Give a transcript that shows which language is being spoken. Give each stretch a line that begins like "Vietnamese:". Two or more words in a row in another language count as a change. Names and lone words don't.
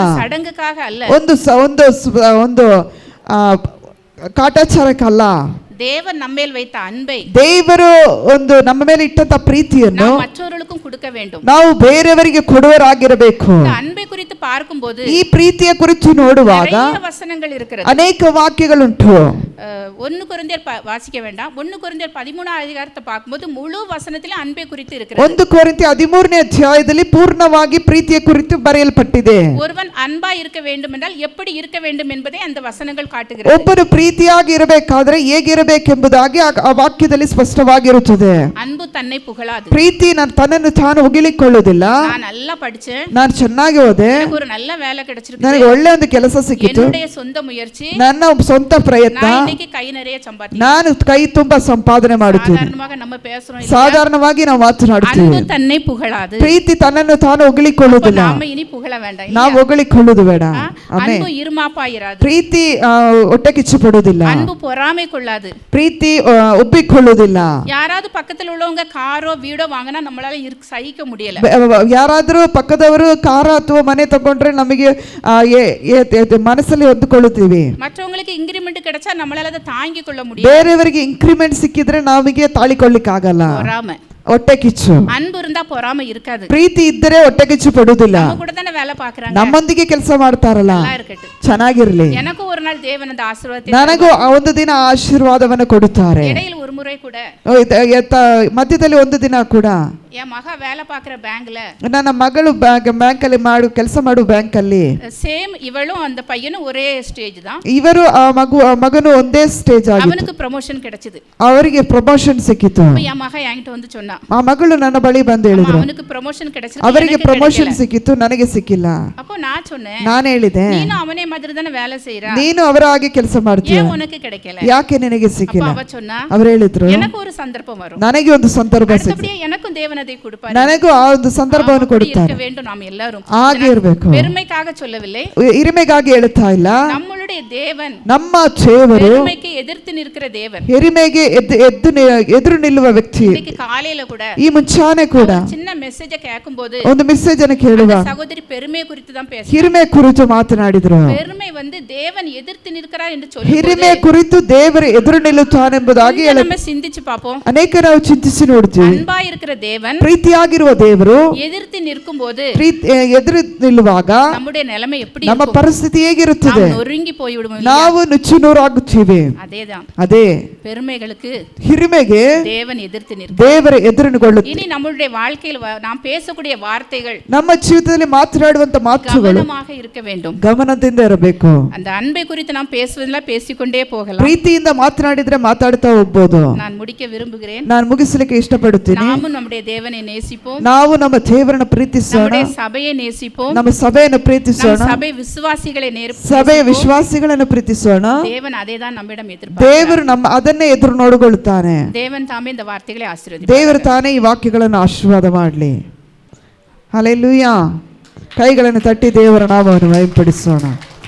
Tamil: சடங்குக்காக அல்ல,
Kannada: ಒಂದು ಕಾಟಾಚಾರಕ್ಕಲ್ಲ.
Tamil: தேவன் நம்மேல் வைத்த அன்பை
Kannada: ದೇವರು ಒಂದು ನಮ್ಮ ಮೇಲೆ ಇಟ್ಟಂತ ಪ್ರೀತಿಯನ್ನು
Tamil: நாம் மற்றவர்களுக்கும் கொடுக்க வேண்டும்.
Kannada: ನಾವು ಬೇರೆಯವರಿಗೆ ಕೊಡುವರಾಗಿರಬೇಕು.
Tamil: இந்த அன்பை குறித்து பார்க்கும்போது
Kannada: ಈ ಪ್ರೀತಿಯ ಕುರಿತು ನೋಡುವಾಗ
Tamil: நிறைய வசனங்கள் இருக்கிறது.
Kannada: ಅನೇಕ ವಾಕ್ಯಗಳುಂಟು.
Tamil: 1 கொரிந்தியர் வாசிக்க வேண்டாம். 1 கொரிந்தியர் 13 அதிகாரத்தை பார்க்கும்போது முழு வசனத்திலே அன்பை குறித்து இருக்கிறது.
Kannada: 1 ಕೊರಿಂಥಿ 13ನೇ ಅಧ್ಯಾಯದಲ್ಲಿ ಪೂರ್ಣವಾಗಿ ಪ್ರೀತಿಯ ಕುರಿತು ಬರೆಯಲ್ಪಟ್ಟಿದೆ.
Tamil: ஒருவன் அன்பா இருக்க வேண்டும் என்றால் எப்படி இருக்க வேண்டும் என்பதை அந்த வசனங்கள் காட்டுகிறது.
Kannada: ಒಬ್ಬರು ಪ್ರೀತಿಯಾಗಿ ಇರಬೇಕಾದ್ರೆ ಹೇಗಿರಬೇಕೆಂಬುದಾಗಿ ಆ ವಾಕ್ಯದಲ್ಲಿ ಸ್ಪಷ್ಟವಾಗಿರುತ್ತದೆ.
Tamil: அன்பு தன்னை புகழாது.
Kannada: ಪ್ರೀತಿ ತನ್ನನ್ನು ತಾನು ಹೊಗಳಿಕೊಳ್ಳುವುದಿಲ್ಲ.
Tamil: நான் நல்லா படிச்சேன்,
Kannada: ನಾನು ಚೆನ್ನಾಗಿ ಓದೆ,
Tamil: எனக்கு ஒரு நல்ல வேலை கிடைச்சிருக்கு,
Kannada: ನನಗೆ ಒಳ್ಳೆ ಒಂದು ಕೆಲಸ ಸಿಕ್ಕಿತು,
Tamil: என்னுடைய சொந்த முயற்சி,
Kannada: ನನ್ನ ಸ್ವಂತ ಪ್ರಯತ್ನ,
Tamil: நான் இன்னைக்கு கை நிறைய சம்பாதிக்கிறேன்.
Kannada: ನಾನು ಕೈ ತುಂಬಾ ಸಂಪಾದನೆ ಮಾಡುತ್ತೇನೆ.
Tamil: சாதாரணமாக நம்ம பேசுறோம் இல்லையா?
Kannada: ಸಾಧಾರಣವಾಗಿ ನಾವು ಮಾತನಾಡುತ್ತೇವೆ.
Tamil: அன்பு தன்னை புகழாது.
Kannada: ಪ್ರೀತಿ ತನ್ನನ್ನು ತಾನು ಹೊಗಳಿಕೊಳ್ಳುವುದಿಲ್ಲ.
Tamil: நாம இனி புகழ வேண்டாம்.
Kannada: ನಾವು ಹೊಗಳಿಕೊಳ್ಳುವುದು ಬೇಡ.
Tamil: அன்பு இருமாப்பாயிராது.
Kannada: ಪ್ರೀತಿ ಹೊಟ್ಟೆ ಕಿಚ್ಚು ಪಡುವುದಿಲ್ಲ.
Tamil: அன்பு பொறாமை கொள்ளாது.
Kannada: ಪ್ರೀತಿ ಒಪ್ಪಿಕೊಳ್ಳುವುದಿಲ್ಲ.
Tamil: யாராவது பக்கத்துல உள்ளவங்க காரோ வீடோ வாங்கினா நம்மளால சகிக்க முடியல.
Kannada: ಯಾರಾದ್ರೂ ಪಕ್ಕದವರು ಕಾರ ಅಥವಾ ಮನೆ ತಗೊಂಡ್ರೆ ನಮಗೆ ಮನಸ್ಸಲ್ಲಿ ಹೊಂದಿಕೊಳ್ಳುತ್ತೀವಿ.
Tamil: மற்றவங்களுக்கு இன்கிரிமெಂಟ್ கிடைச்சா நம்மளால அதை தாங்கிக் கொள்ள முடியும்.
Kannada: ಬೇರೆಯವರಿಗೆ ಇನ್ಕ್ರಿಮೆಂಟ್ ಸಿಕ್ಕಿದ್ರೆ ನಮಗೆ ತಾಳಿಕೊಳ್ಳಿಕ್ಕಾಗಲ್ಲ.
Tamil: பொறாமை,
Kannada: ಹೊಟ್ಟೆ ಕಿಚ್ಚು.
Tamil: அன்பு இருந்தா பொறாமை இருக்காது.
Kannada: ಪ್ರೀತಿ ಇದ್ದರೆ ಹೊಟ್ಟೆ ಕಿಚ್ಚು ಪಡುವುದಿಲ್ಲ.
Tamil: நம்ம கூட தான வேலை பார்க்கறாங்க,
Kannada: ನಮ್ಮೊಂದಿಗೆ ಕೆಲಸ ಮಾಡ್ತಾರಲ್ಲ,
Tamil: நல்லா இருக்கட்டும்,
Kannada: ಚೆನ್ನಾಗಿರ್ಲಿ.
Tamil: எனக்கு ஒரு நாள் தேவன் அந்த ಆಶೀರ್ವಾದத்தை
Kannada: ನನಗೂ ಒಂದು ದಿನ ಆಶೀರ್ವಾದವನ್ನು ಕೊಡುತ್ತಾರೆ.
Tamil: இடையில ஒரு முறை கூட
Kannada: ಮಧ್ಯದಲ್ಲಿ ಒಂದು ದಿನ ಕೂಡ
Tamil: என் மக வேலை பார்க்குற பேங்க்ல
Kannada: ನನ್ನ ಮಗಳು ಬ್ಯಾಂಕಲ್ಲಿ ಕೆಲಸ ಮಾಡು ಬ್ಯಾಂಕಲ್ಲಿ
Tamil: சேம் இவளும் அந்த பையனும் ஒரே ஸ்டேஜ் தான்.
Kannada: ಇವರು ಆ ಮಗನು ಒಂದೇ ಸ್ಟೇಜ್ ಆಗಿತ್ತು.
Tamil: அவனுக்கு ப்ரமோஷன் கிடைச்சது.
Kannada: ಅವರಿಗೆ ಪ್ರಮೋಷನ್ ಸಿಕ್ಕಿತು.
Tamil: என் மக என்கிட்ட வந்து சொன்னா,
Kannada: ಆ ಮಗಳು ನನ್ನ ಬಳಿ ಬಂದು ಹೇಳಿದ್ರು,
Tamil: அவனுக்கு ப்ரமோஷன் கிடைச்சது,
Kannada: ಅವರಿಗೆ ಪ್ರಮೋಷನ್ ಸಿಕ್ಕಿತು, ನನಗೆ ಸಿಕ್ಕಿಲ್ಲ.
Tamil: அப்போ நான் சொன்னேன்,
Kannada: ನಾನು ಹೇಳಿದೆ, ನೀನು ಅವನೇ
Tamil: மாதிரி தான வேலை செய்றா,
Kannada: ನೀನು ಅವರ ಹಾಗೆ ಕೆಲಸ ಮಾಡ್ತೀಯ,
Tamil: ஏன் உனக்கு கிடைக்கல,
Kannada: ಯಾಕೆ ನಿನಗೆ ಸಿಕ್ಕಿಲ್ಲ?
Tamil: அவ சொன்னா,
Kannada: ಅವರು ಹೇಳಿದ್ರು,
Tamil: எனக்கு ஒரு சந்தர்ப்பம் வரும்,
Kannada: ನನಗೆ ಒಂದು ಸಂದರ್ಭ ಸಿಕ್ಕಿತು,
Tamil: அடுத்தபடியே எனக்கும் தேவன் அதை கொடுப்பார்.
Kannada: ನನಗೂ ಆ ಒಂದು ಸಂದರ್ಭವನ್ನು ಕೊಡುತ್ತಾರೆ.
Tamil: இருக்க வேண்டும் நாம் எல்லாரும்.
Kannada: ಹಾಗೆ ಇರಬೇಕು.
Tamil: பெருமைக்காக சொல்லவில்லை,
Kannada: ಹಿರಿಮೆಗಾಗಿ ಹೇಳುತ್ತಾ ಇಲ್ಲ.
Tamil: நம்மளுடைய தேவன்
Kannada: ನಮ್ಮ ದೇವರು
Tamil: பெருமைக்கு எதிர்த்து நிற்கிற தேவன்,
Kannada: ಹಿರಿಮೆಗೆ ಎದುರು ನಿಲ್ಲುವ ವ್ಯಕ್ತಿ.
Tamil: இன்னைக்கு காலையில கூட
Kannada: ಈ ಮುಂಚಾನೆ ಕೂಡ
Tamil: சின்ன மெசேஜ கேட்கும்போது
Kannada: ಒಂದು ಮೆಸೇಜ್ ಅನ್ನು ಕೇಳುವ
Tamil: சகோதரி பெருமை குறித்து தான் பேசுறாங்க.
Kannada: ಹಿರಿಮೆ ಕುರಿತು ಮಾತನಾಡಿದ್ರು.
Tamil: பெருமை வந்து தேவன் எதிர்த்து நிற்கிறார் என்று சொல்லி
Kannada: ಹಿರಿಮೆ ಕುರಿತು ದೇವರು ಎದುರು ನಿಲ್ಲುತ್ತಾನೆಂಬುದಾಗಿ
Tamil: நம்ம சிந்திச்சு பாப்போம்.
Kannada: ಅನೇಕ ನಾವು ಚಿಂತಿಸಿ ನೋಡ್ತೀವಿ.
Tamil: அன்பா இருக்கிற தேவன்
Kannada: ಪ್ರೀತಿಯಾಗಿರುವ ದೇವರು
Tamil: எதிர்த்து நிற்கும்போது
Kannada: ಎದುರು ನಿಲ್ಲುವಾಗ
Tamil: நம்முடைய நிலைமை எப்படி
Kannada: ನಮ್ಮ
Tamil: இருக்கும்?
Kannada: ಪರಿಸ್ಥಿತಿ ಹೇಗಿರುತ್ತದೆ?
Tamil: நாம் நொறுங்கி போய்விடுவோம்.
Kannada: ನಾವು ನುಚ್ಚುನೂರಾಗುತ್ತೀವಿ.
Tamil: அதேதான்
Kannada: ಅದೇ
Tamil: பெருமைகளுக்கு
Kannada: ಹಿರಿಮೆಗೆ
Tamil: தேவன் எதிர்த்து நிற்கிறார்.
Kannada: ದೇವರ ಎದುರುಗೊಳ್ಳುತ್ತಾರೆ.
Tamil: இனி நம்மளுடைய வாழ்க்கையில் நாம் பேசக்கூடிய வார்த்தைகள்
Kannada: ನಮ್ಮ ಜೀವಿತದಲ್ಲಿ ಮಾತನಾಡುವಂತ ಮಾತುಗಳು
Tamil: கவனமாக இருக்க வேண்டும்,
Kannada: ಗಮನದಿಂದ ಇರಬೇಕು.
Tamil: அந்த அன்பை குறித்து நாம் பேசுவதெல்லாம் பேசிக்கொண்டே போகலாம்.
Kannada: ಪ್ರೀತಿಯಿಂದ ಮಾತನಾಡಿದ್ರೆ ಮಾತಾಡ್ತಾ ಹೋಗ್ಬೋದು.
Tamil: நான் முடிக்க விரும்புகிறேன்.
Kannada: ನಾನು ಮುಗಿಸಲಿಕ್ಕೆ ಇಷ್ಟಪಡುತ್ತೇನೆ.
Tamil: நாமும் நம்முடைய தேவனை நேசிப்போம்,
Kannada: ನಾವು ನಮ್ಮ ದೇವರನ್ನ ಪ್ರೀತಿಸೋಣ,
Tamil: நம்முடைய சபையை நேசிப்போம்,
Kannada: ನಮ್ಮ ಸಭೆಯನ್ನು ಪ್ರೀತಿಸೋಣ, ನಮ್ಮ ಸಭೆ ವಿಶ್ವಾಸಿகளை ಸಭೆಯ ವಿಶ್ವಾಸಿಗಳನ್ನು ಪ್ರೀತಿಸೋಣ.
Tamil: தேவன் அதேதான் நம்மிடம் எதிர்பார்க்கிறார்.
Kannada: ದೇವರು ಅದನ್ನೇ ಎದುರು ನೋಡಿಕೊಳ್ಳುತ್ತಾನೆ.
Tamil: தேவன் தாமே இந்த வார்த்தைகளை ஆசீர்வதிப்பார்.
Kannada: ದೇವರು ತಾನೇ ಈ ವಾಕ್ಯಗಳನ್ನು ಆಶೀರ್ವಾದ ಮಾಡಲಿ. ಹಲ್ಲೆಲೂಯಾ. ಕೈಗಳನ್ನು ತಟ್ಟಿ ದೇವರ ನಾಮವನ್ನು ಮಹಿಮೆಪಡಿಸೋಣ.